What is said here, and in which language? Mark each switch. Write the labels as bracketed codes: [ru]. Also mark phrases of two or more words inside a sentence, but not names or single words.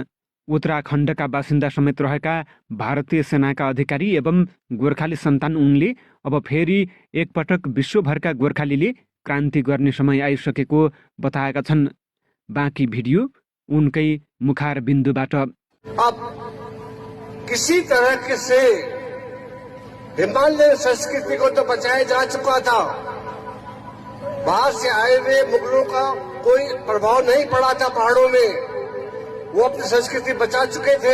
[ne] उत्तराखण्डका बासिन्दा समेत रहेका भारतीय सेनाका अधिकारी एवं गोर्खाली सन्तान उनले अब फेरि एकपटक विश्वभरका गोर्खालीले क्रान्ति गर्ने समय आइसकेको बताएका छन्। बाँकी भिडियो उनकै मुखार बिन्दुबाट। [hi] किसी तरह से हिमालय संस्कृति को तो बचाया जा चुका था, बाहर से आए हुए मुगलों का कोई प्रभाव नहीं पड़ा था पहाड़ों में, वो अपनी संस्कृति बचा चुके थे।